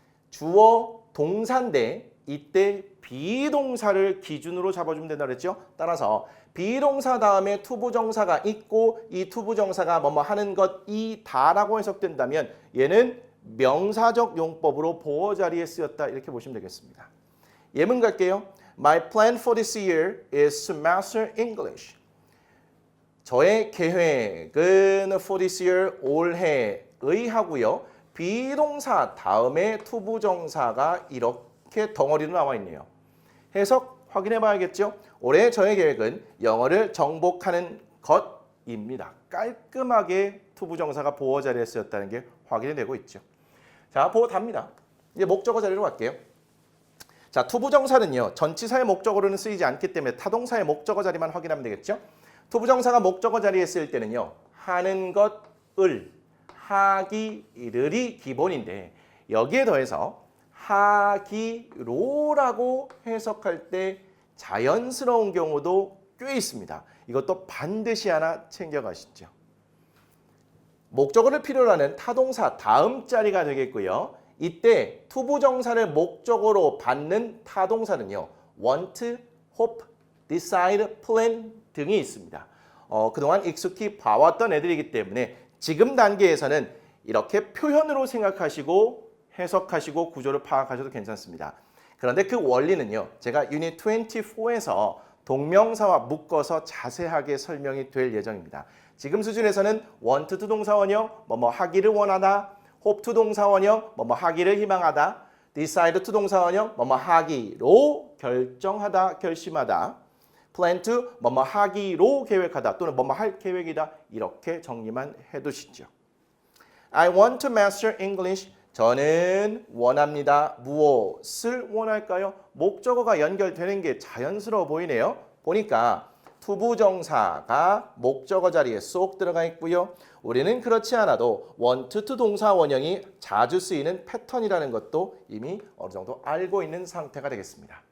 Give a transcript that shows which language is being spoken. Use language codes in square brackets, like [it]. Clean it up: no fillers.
[ko] 주어, 동사인데 이때 비동사를 기준으로 잡아주면 된다고 그랬죠. 따라서 비동사 다음에 투부정사가 있고 이 투부정사가 뭐뭐 하는 것 이다라고 해석된다면 얘는 명사적 용법으로 보어 자리에 쓰였다 이렇게 보시면 되겠습니다. 예문 갈게요. [en] My plan for this year is to master English. [ko] 저의 계획은 [en] for this year [ko] 올해의 하고요. 비동사 다음에 투부정사가 이렇게 덩어리로 나와 있네요. 해석 확인해 봐야겠죠? 올해 저의 계획은 영어를 정복하는 것입니다. 깔끔하게 투부정사가 보어 자리에 쓰였다는 게 확인이 되고 있죠. 자, 보어 답니다. 이제 목적어 자리로 갈게요. 자, 투부정사는요. 전치사의 목적어로는 쓰이지 않기 때문에 타동사의 목적어 자리만 확인하면 되겠죠? 투부정사가 목적어 자리에 쓰일 때는요. 하는 것을, 하기를이 기본인데 여기에 더해서 하기로라고 해석할 때 자연스러운 경우도 꽤 있습니다. 이것도 반드시 하나 챙겨가시죠. 목적어를 필요로 하는 타동사 다음 자리가 되겠고요. 이때 투부정사를 목적어로 받는 타동사는요. want, hope, decide, plan 등이 있습니다. 그동안 익숙히 봐왔던 애들이기 때문에 지금 단계에서는 이렇게 표현으로 생각하시고 해석하시고 구조를 파악하셔도 괜찮습니다. 그런데 그 원리는요. 제가 유닛 24에서 동명사와 묶어서 자세하게 설명이 될 예정입니다. 지금 수준에서는 want to 동사원형, 뭐뭐 하기를 원하다, hope to 동사원형, 뭐뭐 하기를 희망하다, decide to 동사원형, 뭐뭐 하기로 결정하다, 결심하다, plan to 뭐뭐 하기로 계획하다 또는 뭐뭐 할 계획이다 이렇게 정리만 해두시죠. [en] I want to master English. [ko] 저는 원합니다. 무엇을 원할까요? 목적어가 연결되는 게 자연스러워 보이네요. 보니까 투부정사가 목적어 자리에 쏙 들어가 있고요. 우리는 그렇지 않아도 want to 동사 원형이 자주 쓰이는 패턴이라는 것도 이미 어느 정도 알고 있는 상태가 되겠습니다.